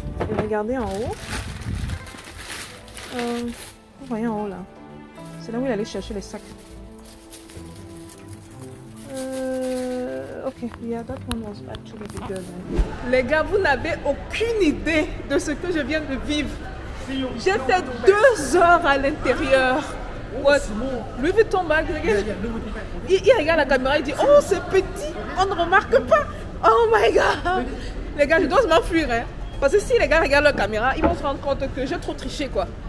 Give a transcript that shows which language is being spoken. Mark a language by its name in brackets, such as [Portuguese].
[French] Et regardez en haut. Vous voyez en haut là. C'est là où il allait chercher les sacs. [English] Ok, yeah, that one was actually bigger. [French] Les gars, vous n'avez aucune idée de ce que je viens de vivre. J'ai fait 2 heures à l'intérieur. What? Louis Vuitton bag, il regarde la caméra, il dit oh c'est petit, on ne remarque pas. [English] Oh my god. [French] Les gars, je dois m'enfuir, hein. Parce que si les gars regardent la caméra, ils vont se rendre compte que j'ai trop triché quoi.